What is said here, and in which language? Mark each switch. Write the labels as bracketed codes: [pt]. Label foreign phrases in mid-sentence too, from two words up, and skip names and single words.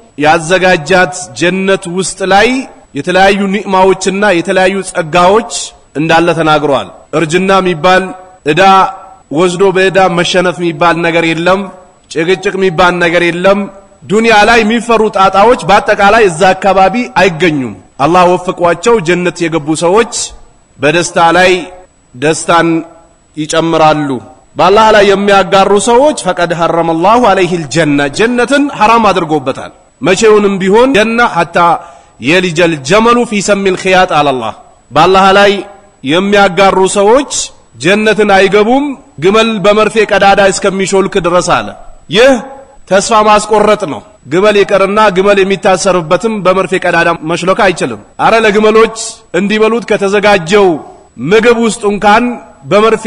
[am] ያዘጋጃት ጀነት ውስጥ ላይ የተለያዩ ኒዕማዎችና የተለያዩ ጸጋዎች እንዳለ ተናግሯል። እርጅና የሚባል እዳ ወዝዶ በእዳ መሸነፍ የሚባል ነገር የለም። ጭቅጭቅ የሚባል ነገር የለም። ዱንያ ላይ የሚፈሩ ጣጣዎች በአጠቃላይ እዛ አካባቢ አይገኙም። አላህ ወፍቋቸው ጀነት የገቡ ሰዎች በደስታ ላይ ደስታን ይጨምራሉ። በአላህ ላይ የሚያጋሩ ሰዎች [ar] فقد حرم الله عليه الجنة [am] ጀነትን حرام አድርጎበታል። መቼውንም ቢሆን ጀና [ar] حتى يلج الجمل في سم الخياط على الله بالله [am] ላይ የሚያጋሩ ሰዎች ጀነትን አይገቡም ግመል በመርፌ ቀዳዳ እስከሚሾልክ ድረስ አለ። ይህ ተስፋ ማስቆረጥ ነው። ግመል ይቀርና ግመል የሚታሰርበትም በመርፌ ቀዳዳ መሽሎክ አይችልም። አረ ለግመሎች እንዲበሉት ከተዘጋጀው ምግብ ውስጥ እንኳን በመርፌ